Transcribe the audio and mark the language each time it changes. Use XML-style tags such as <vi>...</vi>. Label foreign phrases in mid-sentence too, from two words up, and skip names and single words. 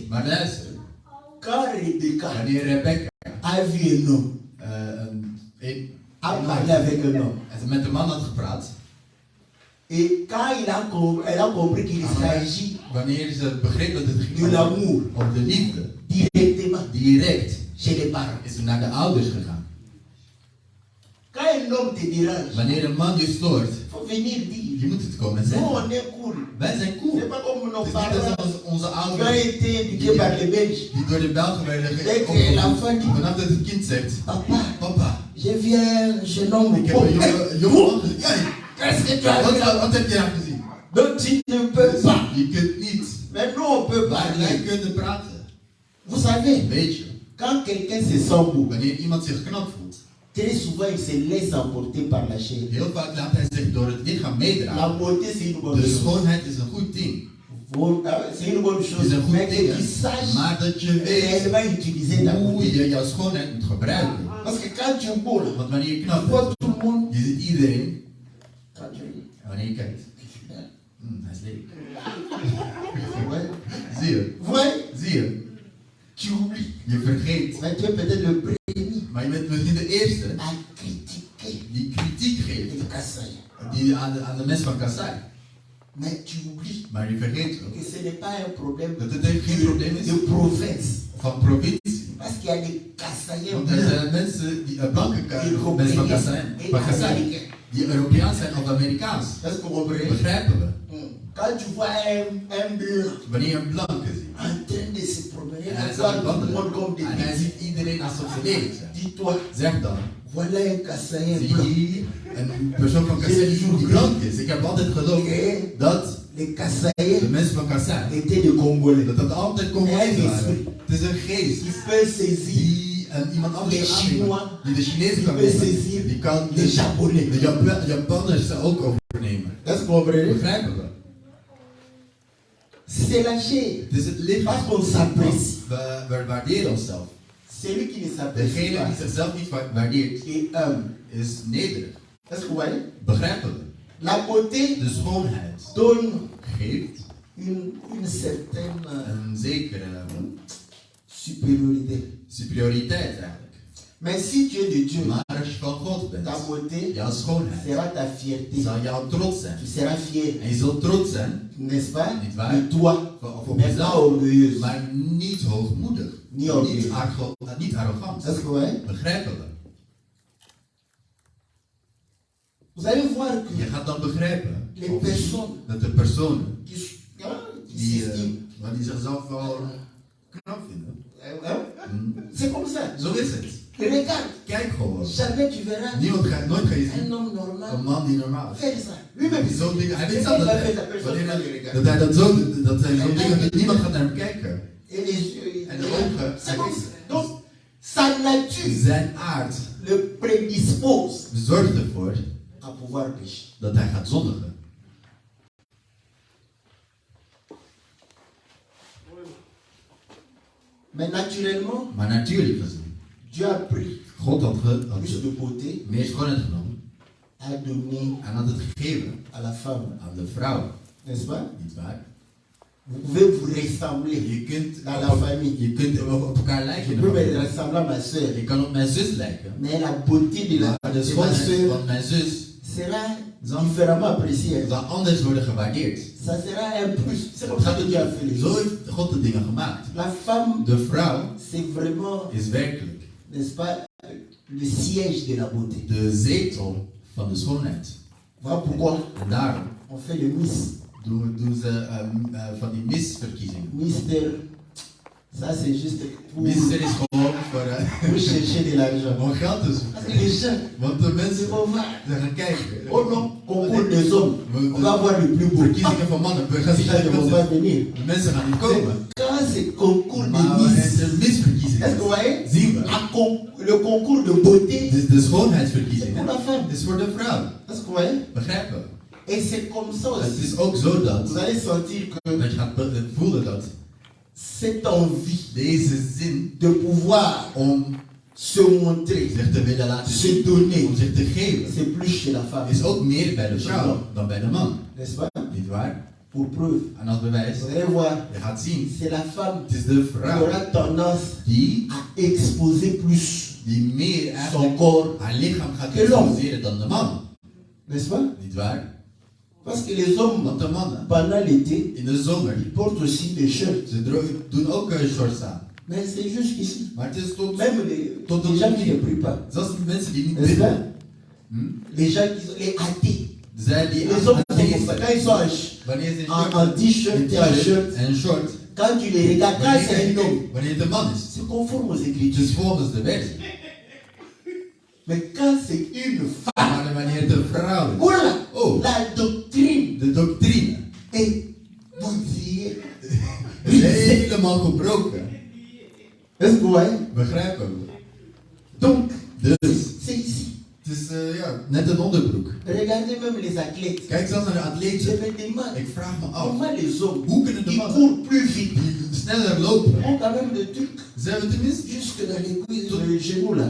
<nl>Maar luister,</nl> <fr>quand Rebecca</fr> <nl>wanneer Rebecca</nl> <fr>a vu un homme, a parlé avec un homme,</fr> <nl>met de man had gepraat,</nl> <fr>et quand elle a compris qu'il s'agit</fr> <nl>wanneer ze begreep dat het ging</nl> <fr>de l'amour</fr> <nl>om de liefde,</nl> <fr>directement</fr> <nl>direct</nl> <fr>chez les parents.</fr> <nl>is ze naar de ouders gegaan.</nl> <fr>Quand un homme te dérange,</fr> <nl>Wanneer een man je stoort,</nl> <fr>il faut venir dire.</fr> <nl>je moet het komen</nl> <fr>Nous,</fr> <nl>zeggen.</nl> <fr>on est cool.</fr> <nl>Wij zijn cool.</nl> <fr>C'est pas comme nos</fr> <nl>Het is niet</nl> <fr>parents</fr> <nl>als onze</nl> <fr>qui ont</fr> <nl>ouders</nl> <fr>été éduqués par les Belges.</fr> <nl>die door de Belgen werden</nl> <fr>Dès que l'enfant dit,</fr> <nl>vanaf dat het kind zegt,</nl> <fr>papa,</fr> <nl>papa,</nl> <fr>j'ai vu un jeune homme.</fr> <nl>ik heb een jonge man gezien. Jij,</nl> <fr>Qu'est-ce que tu as vu là?</fr> <nl>wat heb je daar gezien?</nl> <fr>Donc tu ne peux pas.</fr> <nl>Je kunt niet.</nl> <fr>Mais nous, on peut</fr> <nl>Maar wij</nl> <fr>parler.</fr> <nl>kunnen praten.</nl> <fr>Vous savez,</fr> <nl>Weet je,</nl> <fr>quand quelqu'un se sent beau,</fr> <nl>wanneer iemand zich knap voelt,</nl> <fr>très souvent il se laisse emporter par la chair.</fr> <nl>heel vaak laat hij zich door het lichaam</nl> <fr>La</fr> <nl>meedragen.</nl> <fr>beauté, c'est une bonne</fr> <nl>De</nl> <fr>chose.</fr> <nl>schoonheid is een goed ding.</nl> <fr>C'est une bonne</fr> <nl>Het</nl> <fr>chose.</fr> <nl>is een</nl> <fr>Mais</fr> <nl>goed</nl> <fr>que</fr> <nl>ding,</nl> <fr>tu</fr> <nl>hè.</nl> <fr>saches</fr> <nl>Maar dat je weet</nl> <fr>réellement utiliser ta</fr> <nl>hoe</nl> <fr>beauté.</fr> <nl>je jouw schoonheid moet gebruiken.</nl> <fr>Parce que quand tu es beau, là,</fr> <nl>Want wanneer je</nl> <fr>tu</fr> <nl>knap</nl> <fr>vois</fr> <nl>bent,</nl> <fr>tout le monde.</fr> <nl>je ziet iedereen.</nl> <fr>Quand tu</fr> <nl>En wanneer je kijkt, hij is lelijk.</nl> <fr>ouais.</fr> <nl>Zie je,</nl> <fr>Ouais,</fr> <nl>zie je.</nl> <fr>tu oublies.</fr> <nl>Je vergeet.</nl> <fr>Mais tu es peut-être le premier</fr> <nl>Maar je bent misschien de eerste</nl> <fr>à critiquer</fr> <nl>die kritiek geeft</nl> <fr>les Kassai.</fr> <nl>die aan de mensen van Kassai.</nl> <fr>Mais tu oublies</fr> <nl>Maar je vergeet ook</nl> <fr>que ce n'est pas un problème</fr> <nl>dat het geen probleem is</nl> <fr>de province.</fr> <nl>van provincie.</nl> <fr>Parce qu'il y a des Kassaïens</fr> <nl>Want er zijn mensen, die blanke mensen van Kassai, die Europeaans zijn of Amerikaans.</nl> <fr>Est-ce que vous comprenez?</fr> <nl>Begrijpen we?</nl> <fr>Quand tu vois un blanc</fr> <nl>Wanneer je een blanke ziet</nl> <fr>en train de se promener,</fr> <nl>en hij</nl> <fr>à</fr> <nl>is aan</nl> <fr>voir</fr> <nl>het</nl> <fr>tout le monde</fr> <nl>wandelen</nl> <fr>comme des</fr> <nl>en hij</nl> <fr>petits,</fr> <nl>ziet iedereen alsof ze lelijk zijn,</nl> <fr>dis-toi,</fr> <nl>zeg dan,</nl> <fr>voilà un Kassaïen</fr> <nl>zie</nl> <fr>blanc.</fr> <nl>hier een persoon van Kassai die blank is. Ik heb altijd geloofd dat</nl> <fr>Les</fr> <nl>de</nl> <fr>Kassaïens</fr> <nl>mensen van Kassai,</nl> <fr>étaient des Congolais.</fr> <nl>dat dat altijd Congolese waren. Het is een geest</nl> <fr>Qui peut saisir</fr> <nl>die iemand anders</nl> <fr>Les</fr> <nl>kan aannemen.</nl> <fr>Chinois,</fr> <nl>Die de Chinezen kan die nemen.</nl> <fr>saisir</fr> <nl>Die kan</nl> <fr>les Japonais.</fr> <nl>de Japanners ook overnemen.</nl> <fr>Est-ce que vous comprenez?</fr> <nl>Begrijpen we?</nl> <fr>C'est la chair.</fr> <nl>Het is het lichaam.</nl> <fr>Parce qu'on s'apprécie.</fr> <nl>We waarderen onszelf.</nl> <fr>Celui qui ne s'apprécie</fr> <nl>Degene die</nl> <fr>pas</fr> <nl>zichzelf niet waardeert,</nl> <fr>est humble.</fr> <nl>is nederig.</nl> <fr>Est-ce que vous voyez?</fr> <nl>Begrijpen we?</nl> <fr>La beauté</fr> <nl>De schoonheid</nl> <fr>donne</fr> <nl>geeft</nl> <fr>une certaine</fr> <nl>een zekere</nl> <fr>supériorité.</fr> <nl>superioriteit eigenlijk.</nl> <fr>Mais si tu es de Dieu,</fr> <nl>Maar als je van God bent,</nl> <fr>ta beauté</fr> <nl>jouw schoonheid</nl> <fr>sera ta fierté.</fr> <nl>zal jouw trots zijn.</nl> <fr>Tu seras fier,</fr> <nl>En je zult trots zijn,</nl> <fr>n'est-ce pas,</fr> <nl>Niet waar?</nl> <fr>de toi,</fr> <nl>op</nl> <fr>mais pas</fr> <nl>jezelf,</nl> <fr>orgueilleuse.</fr> <nl>maar niet hoogmoedig. Niet orgueilleus. Niet arrogant.</nl> <fr>Est-ce que vous voyez?</fr> <nl>Begrijpen we?</nl> <fr>Vous allez voir que</fr> <nl>Je gaat dan begrijpen</nl> <fr>les personnes</fr> <nl>dat de personen</nl> <fr>qui</fr> <nl>die,</nl> <fr>s'estiment,</fr> <nl>die zichzelf wel knap vinden.</nl> <fr>c'est comme ça.</fr> <nl>Zo is het.</nl> <fr>Regarde,</fr> <nl>Kijk gewoon.</nl> <fr>jamais tu verras</fr> <nl>Nooit ga je zien</nl> <fr>un homme</fr> <nl>een</nl> <fr>normal</fr> <nl>man die normaal is.</nl> <fr>faire ça. Lui-même,</fr> <nl>Die zo'n dingen, hij weet</nl> <fr>c'est</fr> <nl>zelf</nl> <fr>il</fr> <nl>dat</nl> <fr>va faire</fr> <nl>hij,</nl> <fr>ça, personne ne va le regarder.</fr> <nl>dat hij dat zo, dat hij zo'n dingen, dat niemand gaat naar hem kijken.</nl> <fr>Et les yeux,</fr> <nl>En de ogen,</nl> <fr>c'est comme ça. Donc, sa nature</fr> <nl>zijn aard</nl> <fr>le prédispose</fr> <nl>zorgt ervoor</nl> <fr>à pouvoir pécher.</fr> <nl>dat hij gaat zondigen.</nl> <fr>Mais naturellement,</fr> <nl>Maar natuurlijk gezien,</nl> <fr>Dieu a pris</fr> <nl>God had</nl> <fr>plus de beauté</fr> <nl>meer schoonheid genomen</nl> <fr>à donner</fr> <nl>en had het gegeven</nl> <fr>à la femme,</fr> <nl>aan de vrouw.</nl> <fr>n'est-ce pas?</fr> <nl>Niet waar?</nl> <fr>Vous pouvez vous ressembler</fr> <nl>Je kunt,</nl> <fr>dans la famille.</fr> <nl>je kunt op elkaar</nl> <fr>Je</fr> <nl>lijken.</nl> <fr>peux me ressembler à ma soeur,</fr> <nl>Je kan op mijn zus lijken.</nl> <fr>mais la beauté de</fr> <nl>Maar de</nl> <fr>ma</fr> <nl>schoonheid</nl> <fr>soeur</fr> <nl>van mijn zus</nl> <fr>sera différemment appréciée.</fr> <nl>zal anders worden gewaardeerd.</nl> <fr>Ça sera un plus. C'est comme ça que Dieu a fait les</fr> <nl>Zo</nl> <fr>choses.</fr> <nl>heeft God de dingen gemaakt.</nl> <fr>La femme,</fr> <nl>De vrouw</nl> <fr>c'est vraiment,</fr> <nl>is werkelijk</nl> <fr>n'est-ce pas, le siège de la beauté.</fr> <nl>de zetel van de schoonheid.</nl> <fr>Voilà pourquoi</fr> <nl>En daarom</nl> <fr>on fait le Miss.</fr> <nl>doen ze van die misverkiezingen.</nl> <fr>Mister Ça, c'est juste</fr> <nl>Misser is gewoon</nl> <fr>pour chercher de l'argent.</fr> <nl>om geld te</nl> <fr>Parce</fr> <nl>zoeken.</nl> <fr>que les gens,</fr> <nl>Want de</nl> <fr>ils</fr> <nl>mensen</nl> <fr>vont voir.</fr> <nl>ze gaan kijken.</nl> <fr>Oh non, concours des hommes. On va voir le plus beau.</fr> <nl>Verkiezingen van mannen. We gaan</nl> <fr>Les</fr> <nl>zien</nl> <fr>gens ne vont pas</fr> <nl>dat</nl> <fr>venir.</fr> <nl>de mensen gaan niet komen.</nl> <fr>Quand c'est concours de</fr> <nl>Maar het</nl> <fr>Miss,</fr> <nl>is misverkiezing.</nl> <fr>est-ce que vous voyez</fr> <nl>Zien we.</nl> <fr>le concours de beauté</fr> <nl>Dus de schoonheidsverkiezing</nl> <fr>pour la femme.</fr> <nl>is voor de vrouw.</nl> <fr>Est-ce que vous voyez</fr> <nl>Begrijpen we?</nl> <fr>Et c'est comme ça</fr> <nl>Het</nl> <fr>aussi.</fr> <nl>is ook zo dat,</nl> <fr>Vous allez sentir que</fr> <nl>dat je gaat voelen dat</nl> <fr>cette envie</fr> <nl>deze zin</nl> <fr>de pouvoir</fr> <nl>om</nl> <fr>se montrer,</fr> <nl>zich te willen laten</nl> <fr>se</fr> <nl>zien,</nl> <fr>donner,</fr> <nl>om zich te geven,</nl> <fr>c'est plus chez la femme.</fr> <nl>is ook meer bij de vrouw dan bij de man.</nl> <fr>N'est-ce pas?</fr> <nl>Niet waar?</nl> <fr>Pour preuve.</fr> <nl>En als bewijs,</nl> <fr>Vous allez voir,</fr> <nl>je gaat zien,</nl> <fr>c'est la femme</fr> <nl>het is de</nl> <fr>qui</fr> <nl>vrouw</nl> <fr>aura tendance</fr> <nl>die</nl> <fr>à exposer plus</fr> <nl>meer</nl> <fr>son</fr> <nl>eigenlijk</nl> <fr>corps,</fr> <nl>haar lichaam gaat</nl> <fr>Que l'homme.</fr> <nl>exposeren dan de man.</nl> <fr>n'est-ce pas?</fr> <nl>Niet waar?</nl> <fr>Parce que les hommes,</fr> <nl>Want de mannen,</nl> <fr>pendant l'été,</fr> <nl>in de zomer,</nl> <fr>ils portent aussi des shirts.</fr> <nl>ze doen ook shorts aan.</nl> <fr>Mais c'est juste ici.</fr> <nl>Maar het is tot,</nl> <fr>Même</fr> <nl>Tot</nl> <fr>les</fr> <nl>op</nl> <fr>gens</fr> <nl>de</nl> <fr>qui</fr> <nl>knie.</nl> <fr>ne prient pas.</fr> <nl>zelfs de mensen die niet</nl> <fr>N'est-ce</fr> <nl>bidden.</nl> <fr>pas? Les gens qui sont les athées.</fr> <nl>Zij die</nl> <fr>Les hommes sont</fr> <nl>atheïsten</nl> <fr>comme ça. Quand ils sont</fr> <nl>wanneer ze</nl> <fr>en t-shirt et en shirt,</fr> <nl>en short,</nl> <fr>quand tu les regardes, quand c'est un homme,</fr> <nl>wanneer het een man is,</nl> <fr>c'est conforme aux</fr> <nl>het</nl> <fr>Écritures.</fr> <nl>is volgens de wet.</nl> <fr>Mais quand c'est une femme,</fr> <nl>Maar wanneer het een vrouw is,</nl> <fr>voilà,</fr> <nl>oh,</nl> <fr>la doctrine</fr> <nl>de doctrine</nl> <fr>est bousillée.</fr> <nl>is helemaal gebroken.</nl> <fr>Est-ce que vous voyez?</fr> <nl>Begrijpen we?</nl> <fr>Donc,</fr> <nl>Dus,</nl> <fr>c'est ici.</fr> <nl>het is net een onderbroek.</nl> <fr>Regardez même les athlètes.</fr> <nl>Kijk zelfs naar de</nl> <fr>Je</fr> <nl>atleten.</nl> <fr>me demande</fr> <nl>Ik vraag me af,</nl> <fr>comment les hommes</fr> <nl>hoe kunnen de</nl> <fr>qui</fr> <nl>mannen</nl> <fr>courent plus vite</fr> <nl>die sneller lopen,</nl> <fr>ont quand même des trucs</fr> <nl>ze hebben tenminste</nl> <fr>jusque dans les cuisses, le genou là.</fr>